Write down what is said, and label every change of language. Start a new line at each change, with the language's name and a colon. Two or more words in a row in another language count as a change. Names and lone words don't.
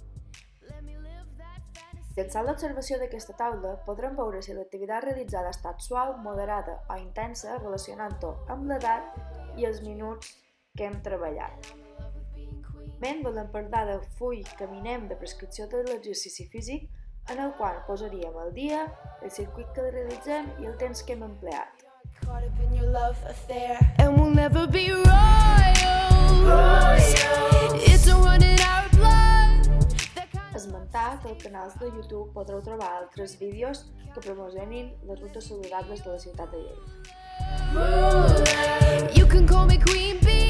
Catalan: Llançant l'observació d'aquesta taula, podrem veure si l'activitat realitzada ha estat suau, moderada o intensa, relacionant-ho amb l'edat i els minuts que hem treballat. Volem parlar del full Caminem de prescripció de l'exercici físic, en el qual posaríem el dia, el circuit que realitzem i el temps que hem empleat.
English: And we'll never be royals. It's a run in our blood.
Catalan: Esmentar que als canals de YouTube podreu trobar altres vídeos que promocionin les rutes saludables de la ciutat de Lleida.
English: You can call me Queen